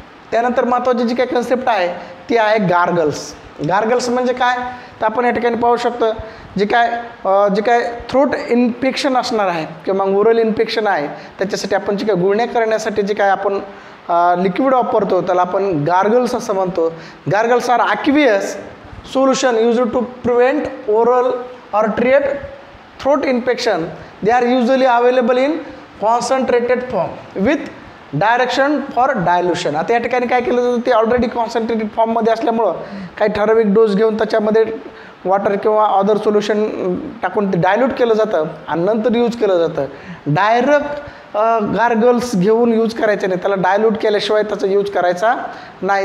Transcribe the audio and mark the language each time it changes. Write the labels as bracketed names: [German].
[Marathi] त्यानंतर महत्त्वाची जी काही कन्सेप्ट आहे ती आहे गार्गल्स. गार्गल्स म्हणजे काय तर आपण या ठिकाणी पाहू शकतो जे काय थ्रोट इन्फेक्शन असणार आहे किंवा मग ओरल इन्फेक्शन आहे त्याच्यासाठी आपण जे काय गुळण्या करण्यासाठी जे काय आपण लिक्विड वापरतो त्याला आपण गार्गल्स असं म्हणतो. [English] Gargles are aqueous solution used to prevent oral or treat throat infection. They are usually available in concentrated form with direction for dilution. [Marathi] आता या ठिकाणी काय केलं जातं ते ऑलरेडी कॉन्सन्ट्रेटेड फॉर्ममध्ये असल्यामुळं काही ठराविक डोस घेऊन त्याच्यामध्ये वॉटर किंवा अदर सोल्युशन टाकून ते डायल्यूट केलं जातं आणि नंतर यूज केलं जातं. डायरेक्ट गार्गल्स घेऊन यूज करायचे नाही, त्याला डायल्यूट केल्याशिवाय त्याचा यूज करायचा नाही.